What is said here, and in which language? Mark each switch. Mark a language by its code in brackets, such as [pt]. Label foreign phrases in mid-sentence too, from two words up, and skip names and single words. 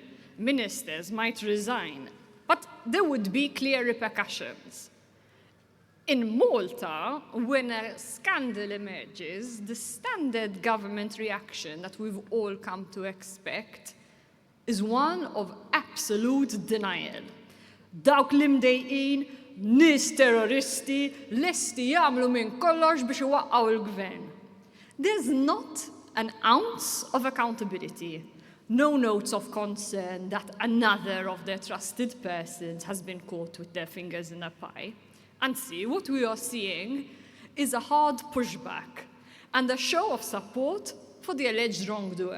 [en] Ministers might resign, but there would be clear repercussions. In Malta, when a scandal emerges, the standard government reaction that we've all come to expect is one of absolute denial. [mt] Dawk li mdejqin, nies terroristi, lesti jagħmlu minn kollox biex iwaqqgħu l-gvern. [en] There's not an ounce of accountability, no notes of concern that another of their trusted persons has been caught with their fingers in a pie. And see, what we are seeing is a hard pushback and a show of support for the alleged wrongdoer.